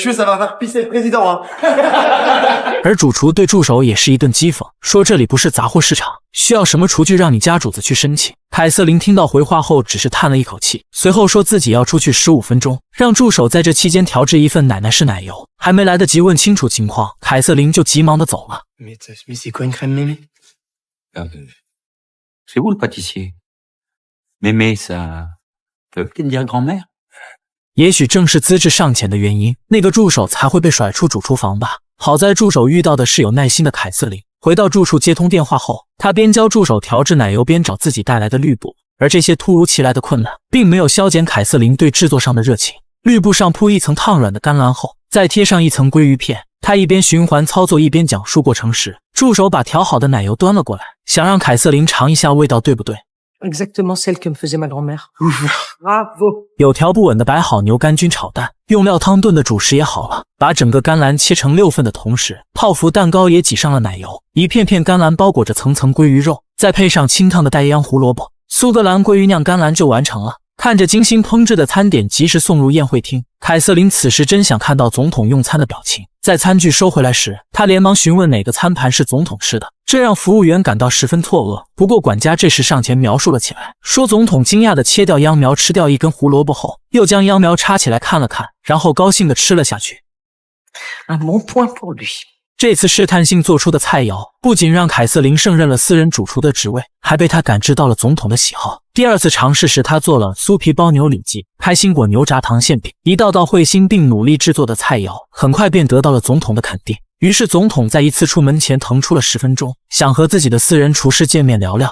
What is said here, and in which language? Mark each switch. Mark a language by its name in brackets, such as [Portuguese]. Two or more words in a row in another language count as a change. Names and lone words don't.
[Chinese] 而主厨对助手也是一顿讥讽，说这里不是杂货市场，需要什么厨具让你家主子去申请。凯瑟琳听到回话后只是叹了一口气，随后说自己要出去15分钟，让助手在这期间调制一份奶奶式奶油。还没来得及问清楚情况，凯瑟琳就急忙的走了。 [French] C'est quoi une crème mémé? C'est vous le pâtissier? Mémé, ça veut peut-être dire grand-mère? [Chinese] 也许正是资质尚浅的原因，那个助手才会被甩出主厨房吧。好在助手遇到的是有耐心的凯瑟琳。回到住处接通电话后，他边教助手调制奶油，边找自己带来的绿布。而这些突如其来的困难，并没有消减凯瑟琳对制作上的热情。绿布上铺一层烫软的甘蓝后，再贴上一层鲑鱼片。他一边循环操作，一边讲述过程时，助手把调好的奶油端了过来，想让凯瑟琳尝一下味道对不对。 [French] Exactement celle que me faisait ma grand-mère. Bravo. [Chinese] 有条不紊的摆好牛肝菌炒蛋，用料汤炖的主食也好了，把整个甘蓝切成6份的同时，泡芙蛋糕也挤上了奶油，一片片甘蓝包裹着层层鲑鱼肉，再配上清烫的带秧胡萝卜，苏格兰鲑鱼酿甘蓝就完成了。看着精心烹制的餐点及时送入宴会厅，凯瑟琳此时真想看到总统用餐的表情。在餐具收回来时，她连忙询问哪个餐盘是总统吃的，这让服务员感到十分错愕。不过管家这时上前描述了起来，说总统惊讶地切掉秧苗，吃掉一根胡萝卜后，又将秧苗插起来看了看，然后高兴地吃了下去。 [French] Un bon point pour lui. [Chinese] 这次试探性做出的菜肴，不仅让凯瑟琳胜任了私人主厨的职位，还被他感知到了总统的喜好。第2次尝试时，他做了酥皮包牛里脊、开心果牛轧糖馅饼，一道道会心并努力制作的菜肴，很快便得到了总统的肯定。于是总统在一次出门前腾出了10分钟，想和自己的私人厨师见面聊聊。